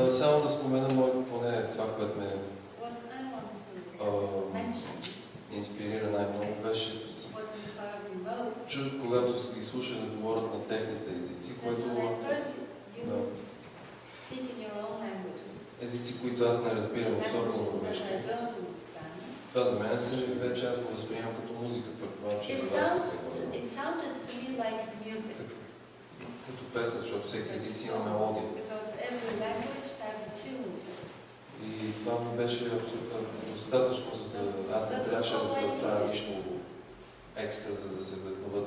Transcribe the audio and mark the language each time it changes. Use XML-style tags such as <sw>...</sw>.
<bg>Само да спомена поне това, което ме</bg> <en>What I want to mention,</en> <bg>инспирира най-много беше</bg> <en>what inspired me most,</en> <bg>чух, когато ги слушах да говорят на техните езици, което...</bg> <en>when I heard you speak in your own languages.</en> <bg>Езици, които аз не разбирам, особено</bg> <en>Languages that</en> <bg>норвежки.</bg> <en>I don't understand.</en> <bg>Това за мен вече аз го възприемам като музика, предполагам, че за вас</bg> <en>It sounded to me like music.</en> <bg>като песен, защото всеки език си има мелодия.</bg> <en>Because every language has a tune to it.</en> <bg>И това ми беше абсолютно достатъчно, за да аз не трябваше да правя нищо екстра, за да се вдъхнува.</bg>